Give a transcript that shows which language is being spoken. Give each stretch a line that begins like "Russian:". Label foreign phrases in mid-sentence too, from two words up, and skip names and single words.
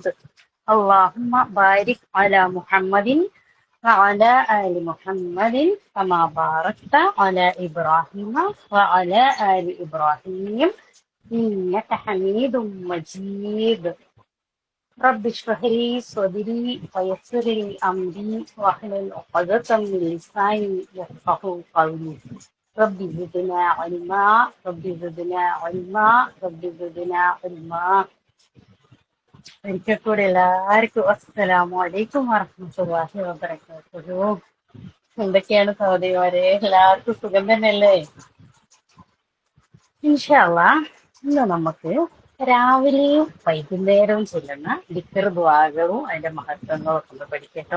Arabic: اللهم بارك على محمد وعلى آل محمد كما باركت على إبراهيم وعلى آل إبراهيم إنك حميد مجيد. رب اشرح لي صدري ويسر لي أمري واحلل عقدة من لساني يفقهوا قولي. رب زدنا علما. رب زدنا علما. رب زدنا علما.
Malayalam: ഒരിക്കൽ കൂടെ എല്ലാവർക്കും
Arabic: السلام عليكم ورحمة الله وبركاته.
Malayalam: എന്തൊക്കെയാണ് സഹോദരിമാരെ, എല്ലാവർക്കും സുഖം തന്നെയല്ലേ?
Arabic: إن شاء الله
Malayalam: ഇന്ന് നമുക്ക് രാവിലെയും വൈകുന്നേരവും ചൊല്ലുന്ന ദിക്ർ ദുആകളും അതിന്റെ മഹത്വങ്ങളും ഒക്കെ ഒന്ന് പഠിക്കട്ടോ.